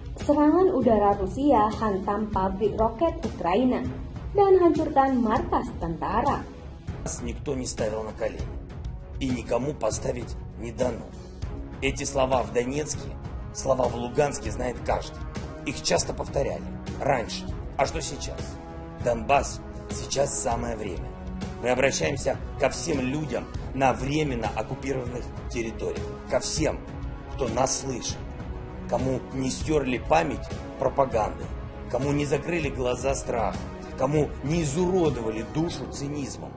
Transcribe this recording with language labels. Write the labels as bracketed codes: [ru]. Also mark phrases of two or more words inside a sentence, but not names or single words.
[id] Serangan udara Rusia hantam pabrik roket Ukraina dan hancurkan markas tentara. [ru] Нас никто не ставил на колени, и никому поставить не дано. Эти слова в Донецке, слова в Луганске знает каждый. Их часто повторяли раньше. А что сейчас? Донбасс сейчас самое время. Мы обращаемся ко всем людям на временно оккупированных территориях, ко всем, кто нас слышит, кому не стерли память пропагандой, кому не закрыли глаза страхом, кому не изуродовали душу цинизмом.